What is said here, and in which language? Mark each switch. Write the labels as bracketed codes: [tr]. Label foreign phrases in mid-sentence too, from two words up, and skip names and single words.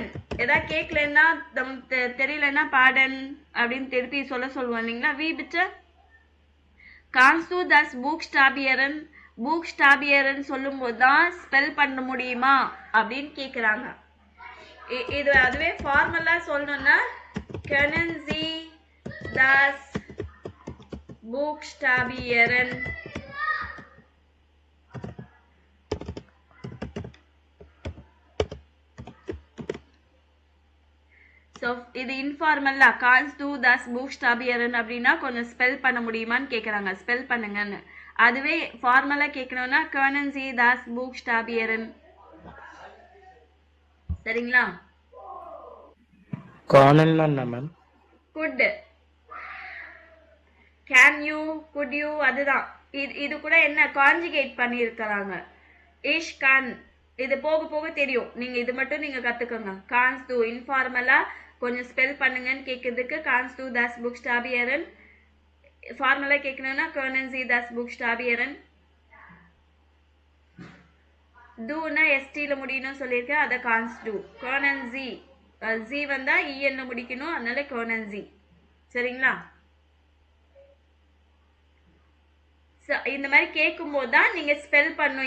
[ta] ஏதாவது கேட்கலன்னா தெரியலன்னா பாடன் அப்படின்னு திருப்பி சொல்லுவோம் இல்லைங்களா? [de] wie bitte kannst du das buchstabieren [ta] சொல்லும் போதுதான் ஸ்பெல் பண்ண முடியுமா அப்படின்னு கேக்குறாங்க. இது அதுவே ஃபார்மலா சொல்லணும்னா [de] können Sie das buchstabieren? [ta] ஸோ இது இன்ஃபார்மல்லா [de] kannst du das buchstabieren [ta] அப்படின்னா கொஞ்சம் ஸ்பெல் பண்ண முடியுமான்னு கேட்குறாங்க. ஸ்பெல் பண்ணுங்கன்னு. அதுவே ஃபார்மலா கேட்கணும்னா [de] können Sie das buchstabieren? [ta] சரிங்களா? கார்னல்னா என்ன மேம்? [en] good. can you, could you, [ta] அதுதான். இது கூட என்ன கான்ஜுகேட் பண்ணியிருக்கிறாங்க. [de] ich kann. [ta] இது போக போக தெரியும். நீங்க இது மட்டும் நீங்க கத்துக்கோங்க. கான்ஸ்து இன்ஃபார்மலா கொஞ்சம் ஸ்பெல் பண்ணுங்கன்னு கேட்கறதுக்கு [de] kannst du das buchstabieren. [ta] ஃபார்மலா கேட்கணும்னா [de] können Sie das buchstabieren? [ta] டூனா எஸ்டில முடியணும் சொல்லியிருக்கேன், அதை கான்ஸ்டு. [de] können Sie [ta] ஜி வந்தா இஎன்ல முடிக்கணும், அதனால [de] können Sie. [ta] சரிங்களா? இந்த மாதிரி கேட்கும்போது தான் நீங்க ஸ்பெல் பண்ணும்.